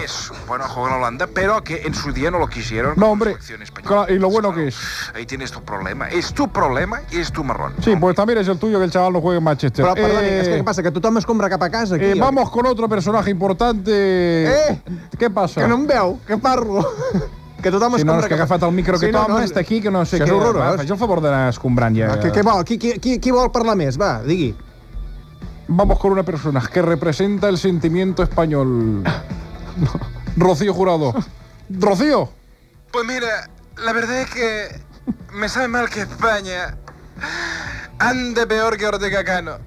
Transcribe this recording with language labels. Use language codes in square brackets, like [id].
[es] Que es bueno jugar en Holanda, pero que en su día no lo quisieron. No, hombre. Claro, y lo bueno que es. Ahí tienes tu problema. Es tu problema y es tu marrón. Sí, ¿no? Pues también es el tuyo que el chaval no juegue en Manchester. Pero, perdón, es que ¿qué pasa? Que tú tomes compra cap a casa aquí. Vamos con otro personaje importante. ¿Qué pasa? [ca] Que no em veu, que parlo. Que tothom si no, és que ha agafat el micro que tothom està aquí, que no sé què. Faig el favor d'anar escombrant ja. Què vol? Qui vol parlar més? Va, digui. [es] Vamos con una persona que representa el sentimiento español. Rocío Jurado. ¡Rocío! Pues mira, la verdad es que me sabe mal que España ande peor que Ortega Cano.